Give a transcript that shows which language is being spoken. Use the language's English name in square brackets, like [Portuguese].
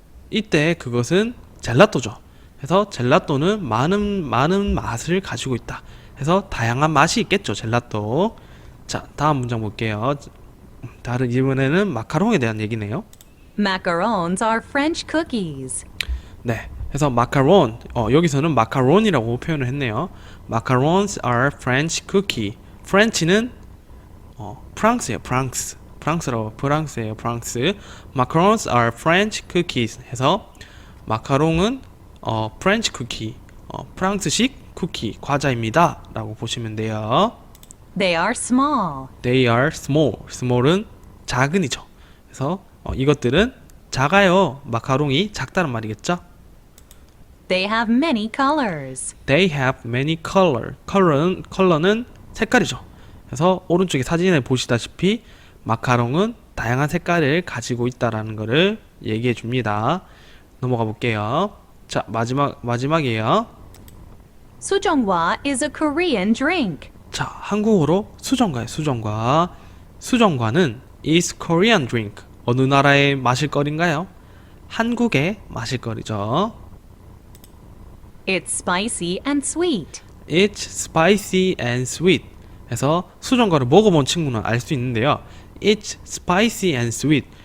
[Korean] 이때 그것은 젤라또죠. 그래서 젤라또는 많은 맛을 가지고 있다. 그래서 다양한 맛이 있겠죠, 젤라또. 자, 다음 문장 볼게요. 다른 이번에는 마카롱에 대한 얘기네요. [English] Macarons are French cookies. [Korean] 네. 그래서 마카론, 여기서는 마카론이라고 표현을 했네요. [English] Macarons are French cookie. [Korean] French는 프랑스예요, 프랑스. 프랑스예요, 프랑스. [English] Macarons are French cookies. [Korean] 해서 마카롱은 [English] French cookie, [Korean] 프랑스식 쿠키, 과자입니다. 라고 보시면 돼요. [English] They are small. They are small. [Korean] small은 작은이죠. 그래서 이것들은 작아요. 마카롱이 작다는 말이겠죠. [English] They have many colors. They have many color. [Korean] 컬러는 색깔이죠. 그래서 오른쪽에 사진에 보시다시피 마카롱은 다양한 색깔을 가지고 있다라는 것을 얘기해 줍니다. 넘어가 볼게요. 자, 마지막이에요. [English] 수정과 is a Korean drink. [Korean] 자, 한국어로 수정과예요. 수정과. [English] 수정과는 is Korean drink. [Korean] 어느 나라의 마실거리인가요? 한국의 마실거리죠. [English] It's spicy and sweet. It's spicy and sweet. [Korean] 해서 수정과를 먹어본 친구는 알 수 있는데요. [English] It's spicy and sweet.